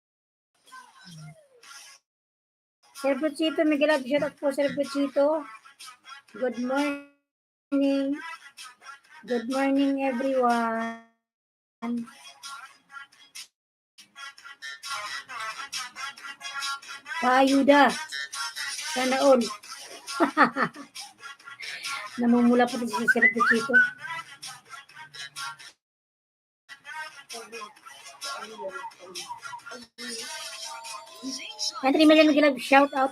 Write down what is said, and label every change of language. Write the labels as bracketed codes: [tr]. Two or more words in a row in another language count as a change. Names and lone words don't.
[en] Sir Puchito Migalab, shout out po Sir Puchito. Good morning. Good morning everyone. [tl] Paayuda. Sana all. Namumula pa si Sir Puchito. [en] Country Million Migalab, shout out.